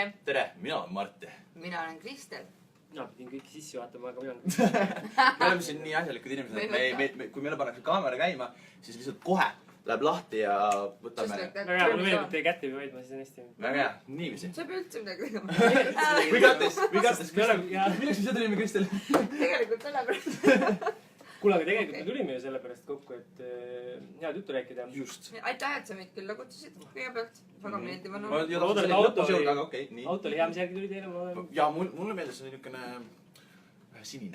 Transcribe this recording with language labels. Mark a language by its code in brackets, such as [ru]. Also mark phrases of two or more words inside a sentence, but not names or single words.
[et] Tere, mina olen Martti. Mina olen Kristel. Mina pidin kõiki sisse vaatama, aga mina Me oleme siin nii asjalikud inimesed, et kui meile pannakse kaamera käima, siis lihtsalt kohe läheb lahti ja võtame... Väga hea, mulle meeldib teie kätte või hoidma, siis on hästi. Väga hea, niiviisi. Sa ei üldse midagi tegema. [en] We got this. [et] Milleks me seda tulime, Kristel? Tegelikult sellepärast. Kuule, aga tegelikult me tulime ju sellepärast kokku, et head juttu rääkida. Just. Aitäh, et sa meid külla kutsusid kõigepealt. Väga meeldiv on. Ma loodan, et auto oli hea, mis järgi tuli teile? Ja mulle meeldis see niisugune sinine.